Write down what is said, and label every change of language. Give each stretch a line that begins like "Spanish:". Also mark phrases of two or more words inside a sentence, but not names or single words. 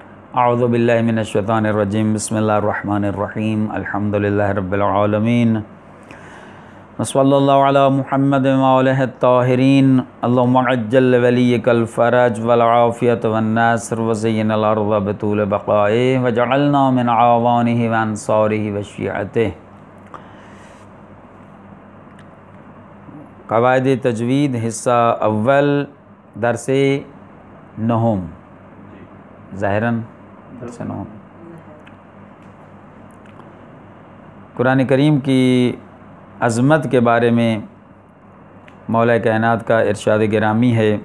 Arabic: أعوذ بالله من الشيطان الرجيم بسم الله الرحمن الرحيم الحمد لله رب العالمين وصلى الله على محمد وآله الطاهرين اللهم عجل لوليك الفرج والعافية والنصر وزين الأرض بطول بقائه واجعلنا من أعوانه وأنصاره وشيعته.
Urdu: قواعد تجوید حصہ اول درس نہم ظاہراً درس نہم. قرآن کریم کی عظمت کے بارے میں مولا کائنات کا ارشاد گرامی ہے